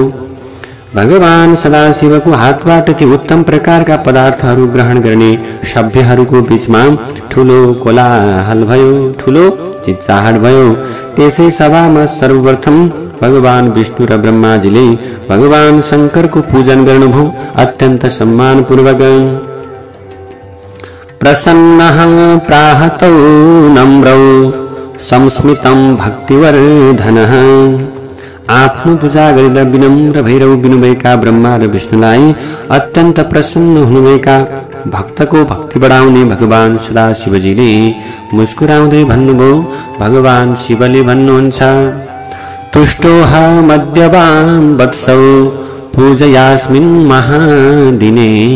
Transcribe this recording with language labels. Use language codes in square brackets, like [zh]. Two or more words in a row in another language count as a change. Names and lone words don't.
[ne] भगवान सदाशिवको हातबाट ती उत्तम प्रकारका पदार्थहरू ग्रहण गर्ने सभ्यहरूको बीचमा ठूलो कोलाहल भयो, ठूलो चिच्चाहट भयो। त्यसै सभामा सर्वप्रथम भगवान विष्णु र ब्रह्माजीले भगवान शंकरको पूजन गर्नुभयो अत्यन्त सम्मानपूर्वक। [sa] प्रसन्नः प्राहतौ नम्रौ संस्मितं भक्तिवर्धनः। [ne] आफ्नो पूजा गरेर विनम्र भैरव बिनुभएका ब्रह्मा र विष्णुलाई अत्यन्त प्रसन्न हुनुभएका भक्तको भक्ति बढाउने भगवान सदाशिवजीले मुस्कुराउँदै भन्नुभयो। भगवान शिवले भन्नुहुन्छ, [sa] तुष्टोऽहमद्यवान् वत्सौ पूजयास्मिन् महादिने।